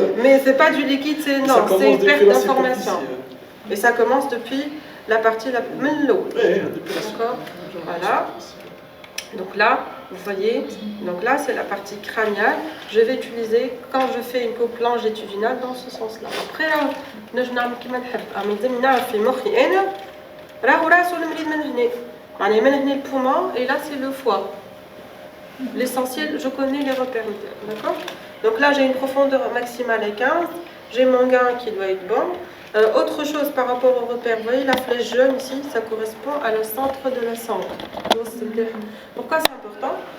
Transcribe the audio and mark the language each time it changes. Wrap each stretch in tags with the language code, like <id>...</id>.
<fr>Mais c'est pas du liquide, c'est une perte d'information. Et ça commence depuis la partie la plus mellow. D'accord. Voilà. Donc là, vous voyez, donc là c'est la partie crâniale. Je vais utiliser quand je fais une coupe longitudinale dans ce sens-là. Après, je</fr> <ar>نعمل كيما نحب. مازال نعرف في مخي أنا راهو راسو المريض من هنا. يعني من هنا</ar> <fr>le poumon et là c'est le foie. L'essentiel, je connais les repères. D'accord. Donc là j'ai une profondeur maximale à 15. J'ai mon gain qui doit être bon. Autre chose par rapport au repère, vous voyez la flèche jaune ici, ça correspond à le centre de la sonde. Pourquoi c'est important?</fr>